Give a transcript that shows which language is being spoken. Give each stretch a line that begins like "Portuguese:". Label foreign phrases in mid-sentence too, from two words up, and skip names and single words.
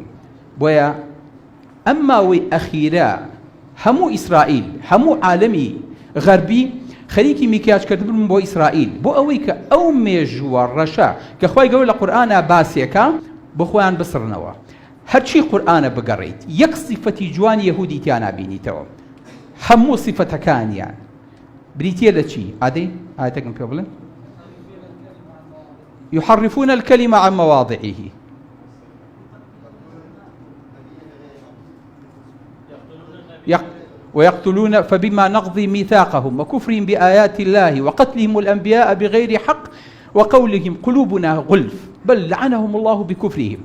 Central Kurdish: بۆیە ئەم ماوەی ئەخیرە هەموو ئیسرائیل، هەموو عالەمی غەربی خەریکی میکیاجکردن بۆ ئیسرائیل، بۆ ئەوەی کە ئەو مێژووە ڕەشە کە خۆی گەورە لە قورئانە باسیەکە بۆ خۆیان بسڕنەوە. هەرچی قورئانە بگەڕێیت یەک سیفەتی جوانی یەهودی تیا نابینیتەوە، هەموو سیفەتەکانیان بریتیە لە چی؟ ئادەی ئاەتێکم پێ بڵێن
Arabic: يحرفون الكلمة عن مواضعه ويقتلون فبما نقضي ميثاقهم وكفرهم بآيات الله وقتلهم الأنبياء بغير حق وقولهم قلوبنا غلف بل لعنهم الله بكفرهم.